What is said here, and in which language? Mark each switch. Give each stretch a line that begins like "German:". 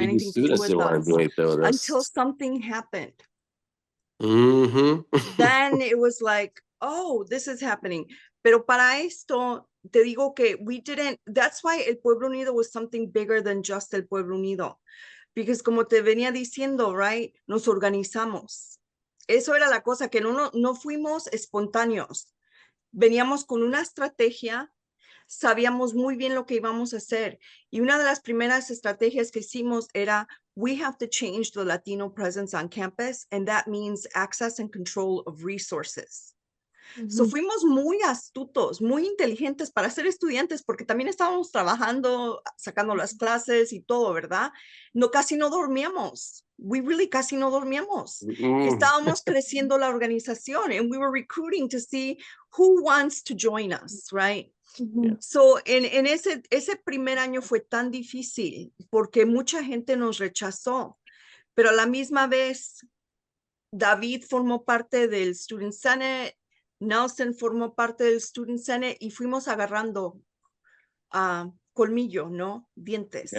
English: Even anything to do students with didn't want to do anything with us. until something happened. Then it was like, "Oh, this is happening."
Spanish: Pero para esto, te digo que
English: we didn't, that's why el Pueblo Unido was something bigger than just el Pueblo Unido.
Spanish: Because como te venía diciendo, right, nos organizamos. Eso era la cosa, que no fuimos espontáneos. Veníamos con una estrategia, sabíamos muy bien lo que íbamos a hacer. Y una de las primeras estrategias que hicimos era,
English: we have to change the Latino presence on campus, and that means access and control of resources.
Spanish: So fuimos muy astutos, muy inteligentes para ser estudiantes, porque también estábamos trabajando, sacando las clases y todo, ¿verdad? No, casi no dormíamos.
English: We really
Spanish: casi no dormíamos. Estábamos creciendo la organización,
English: and we were recruiting to see who wants to join us, right?
Spanish: So, en ese primer año fue tan difícil porque mucha gente nos rechazó, pero a la misma vez, David formó parte del Student Senate, Nelson formó parte del Student Senate y fuimos agarrando colmillo, ¿no? Dientes.